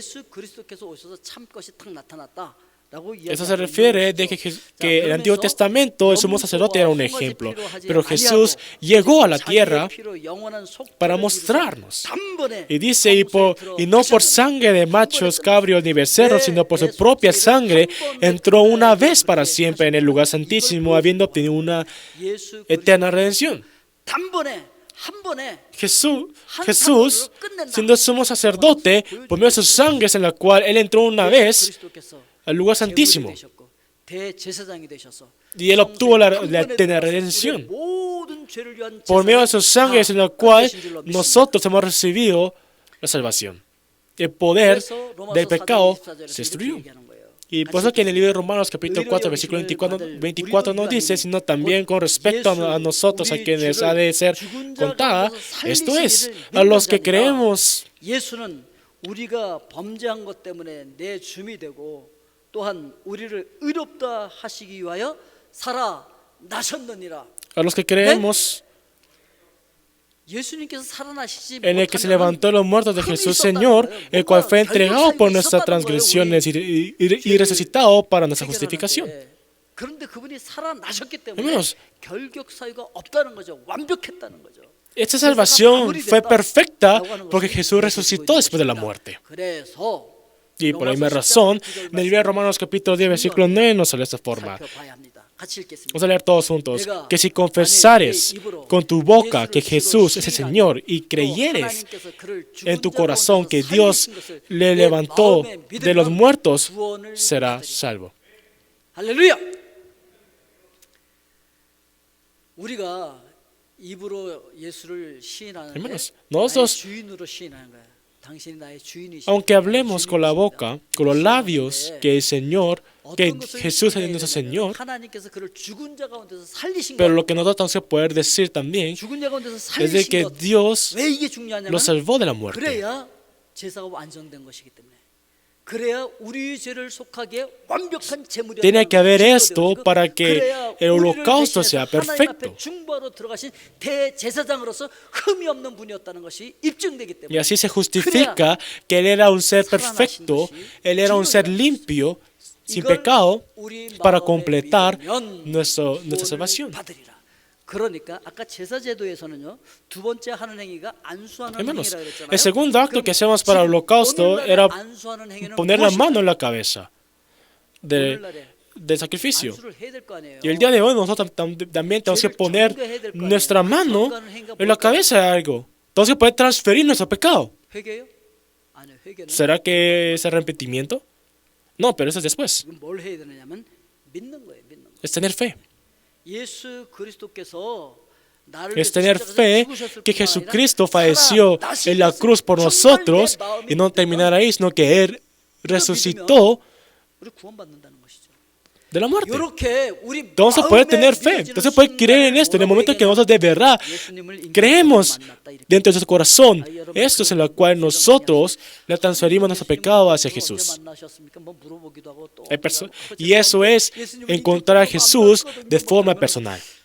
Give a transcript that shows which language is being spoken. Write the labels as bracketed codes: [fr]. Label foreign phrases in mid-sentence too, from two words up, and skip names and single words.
[es] Eso se refiere de que el Antiguo Testamento, el sumo sacerdote era un ejemplo, pero Jesús llegó a la tierra para mostrarnos. Y dice, y no por sangre de machos, cabrios ni becerros, sino por su propia sangre, entró una vez para siempre en el lugar santísimo, habiendo obtenido una eterna redención. [ko] 한 번에 [es] Jesús, siendo sumo sacerdote, por medio de sus sangres en la cual Él entró una vez [ko] 그리스도께서 [es] al lugar [ko] 제물이 [es] santísimo [ko] 되셨고 대제사장이 되셔서 [es] y Él obtuvo la [ko] 성소의 [es] eterna [ko] 우리의 [es] redención. [ko] 모든 죄를 위한 [es] Por medio de [ko] 제사를 [es] sus sangres en la [ko] 다 [es] cual [ko] 끝내신 줄로 믿습니다. [es] nosotros hemos recibido la salvación. El poder [ko] 그래서 로마서 [es] del [ko] 4장 [es] pecado [ko] 24절에서 [es] se [ko] 이렇게 [es] destruyó. [ko] 얘기하는 거예요. [es] Y por eso que en el libro de Romanos capítulo 4 versículo 24 no dice, sino también con respecto a nosotros, a quienes ha de ser contada, esto es, a los que creemos. [ko] 예수는 우리가 범죄한 것 때문에 내 줌이 되고 또한 우리를 의롭다 하시기 위하여 살아나셨느니라. [es] A los que creemos [ko] 예수님께서 살아나시지 [es] en el que se levantó de los muertos de Jesús Señor, el cual fue entregado por nuestras transgresiones y resucitado para nuestra justificación. [ko] 그런데 그분이 살아나셨기 때문에 [es] Hermanos, [ko] 결격 사유가 없다는 거죠. 완벽했다는 거죠. [es] esta salvación fue perfecta porque Jesús resucitó después de la muerte. [ko] 그래서 [es] Y por la misma razón, en el libro de Romanos capítulo 10 versículo 9 nos sale de esta forma. [ko] 살펴봐야 합니다. 같이 읽겠습니다. [es] Vamos a leer todos juntos. Que si confesares con tu boca que Jesús es el Señor y creyeres en tu corazón que Dios le levantó de los muertos, serás salvo. [ko] 할렐루야. 우리가 입으로 예수를 시인하는데 [es] Hermanos, [ko] 나의 [es] nosotros, [ko] 주인으로 시인하는 거야. 당신이 나의 주인이시다. [es] aunque hablemos con la boca, con los labios, que el Señor, que Jesús es nuestro Señor, [ko] 하나님께서 그를 죽은 자 가운데서 살리신 [es] pero [ko] 거예요. [es] lo que nosotros tenemos que poder decir también [ko] 죽은 자 가운데서 [es] es de [ko] 살리신 [es] que [ko] 것. [es] Dios [ko] 왜 이게 중요하냐면 [es] lo salvó de la muerte. [ko] 그래야 제사가 완성된 것이기 때문에. 그래야 우리 죄를 속하게 완벽한 제물이 [es] Tiene que haber esto para que el holocausto sea perfecto. [ko] 중보하러 들어가신 대제사장으로서 흠이 없는 분이었다는 것이 입증되기 [es] Y [ko] 때문에 [es] así se justifica que Él era un ser perfecto, Él era un ser limpio, sin pecado, para completar nuestra salvación. [ko] 받으리라. 그러니까 아까 제사제도에서는요 두 번째 하는 행위가 안수하는 [es] Hermanos, [ko] 행위라 그랬잖아요. [es] el segundo acto que hacemos para el holocausto era [ko] 안수하는 행위는 [es] poner la [ko] 무엇이냐? [es] mano en la cabeza [ko] 오늘날에 [es] del sacrificio. [ko] 안수를 해야 될 거 아니에요. [es] Y el día de hoy nosotros también tenemos que poner nuestra mano en la cabeza de algo. Tenemos que poder transferir nuestro pecado. [ko] 회개요? 아니요, 회개는 [es] ¿Será que es arrepentimiento? No, pero eso es después. [ko] 지금 뭘 해야 되느냐면 믿는 거예요, 믿는 거. [es] Es tener fe. [ko] 예수 그리스도께서 나를 [es] Es [ko] 위해서 [es] tener [ko] 십자가에서 [es] fe [ko] 죽으셨을 [es] que [ko] 뿐만 [es] Jesucristo [ko] 아니라 [es] falleció [ko] 살아나신 [es] en la [ko] 것을 [es] cruz por [ko] 정말 [es] nosotros [ko] 내 마음에 [es] y no terminar ahí, sino que Él [ko] 믿으면 [es] resucitó [ko] 우리 구원받는다는 것이죠. [es] de la muerte. [ko] 이렇게 우리 [es] Entonces puede tener fe, entonces puede creer en esto. En el momento que nosotros de verdad creemos dentro de nuestro corazón, esto es en lo cual nosotros le transferimos nuestro pecado hacia Jesús. Y eso es encontrar a Jesús de forma personal.